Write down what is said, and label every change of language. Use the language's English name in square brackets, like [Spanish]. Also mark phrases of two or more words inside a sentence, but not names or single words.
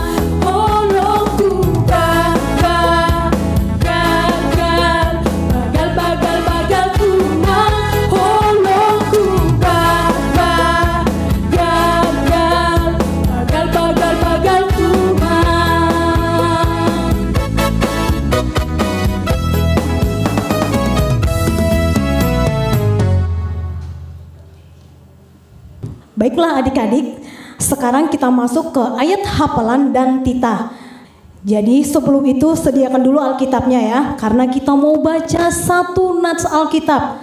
[Batak Simalungun] Holokku bagal-bagal Tuhan. Holokku bagal-bagal Tuhan. [Indonesian] Baiklah adik-adik, sekarang kita masuk ke ayat hafalan dan titah. Jadi sebelum itu sediakan dulu Alkitabnya ya, karena kita mau baca satu nats Alkitab.